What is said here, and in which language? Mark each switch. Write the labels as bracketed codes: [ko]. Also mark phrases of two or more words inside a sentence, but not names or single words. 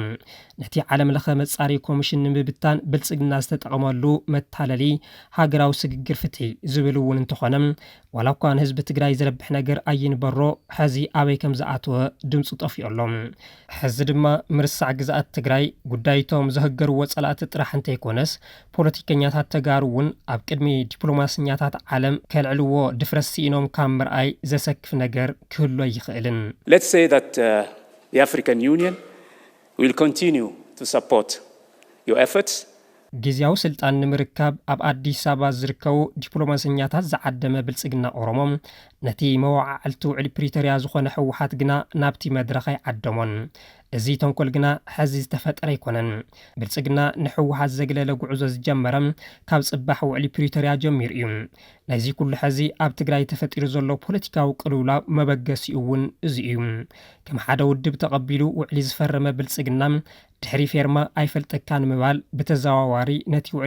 [ti] ነቲ ዓለም ለኸ መጻረይ ኮሚሽን ንምብታን ብልጽግና ዝተጠቐመሉ መታለሊ ሃገራዊ ስግግር ፍትሒ ዝብልውን እንተኾነም ዋላኳን ህዝቢ ትግራይ ዝረብሕ ነገር ኣይንበሮ ሕዚ ኣበይ ከም ዝኣተወ ድምፁ ጠፊኡሎም ሕዚ ድማ ምርሳዕ ግዝኣት ትግራይ ጉዳይቶም ዝህገርዎ ጸላእቲ ጥራሕ እንተይኮነስ ፖለቲከኛታት ተጋሩውን ኣብ ቅድሚ ዲፕሎማስኛታት ዓለም ከልዕልዎ ድፍረስ ሲኢኖም ካብ ምርኣይ ዘሰክፍ ነገር ክህሎ ይኽእልን [en] Let's say that the African Union will continue to support your efforts [ti] ጊዜያዊ ስልጣን ንምርካብ ኣብ አዲስ አበባ ዝርከቡ ዲፕሎማስኛታት ዝዓደመ ብልጽግና ኦሮሞ ነቲ መዋዕልቲ ውዕሊ ፕሪቶሪያ ዝኾነ ሕወሓት ግና ናብቲ መድረኽ ዓይዓደሞን እዚ ተንኮል ግና ሕዚ ዝተፈጠረ ይኮነን ብልጽግና ንሕወሓት ዘግለለ ጉዕዞ ዝጀመረም ካብ ጽባሕ ውዕሊ ፕሪቶሪያ ጀሚር እዩ ናይዚ ኩሉ ሕዚ ኣብ ትግራይ ተፈጢሩ ዘሎ ፖለቲካዊ ቅልውላው መበገሲኡ እውን እዚ እዩ ከም ሓደ ውድብ ተቐቢሉ ውዕሊ ዝፈረመ ብልጽግና ድሕሪ ፌርማ ኣይፈልጠካን ምባል በተዘዋዋሪ ነቲ ውዕሊ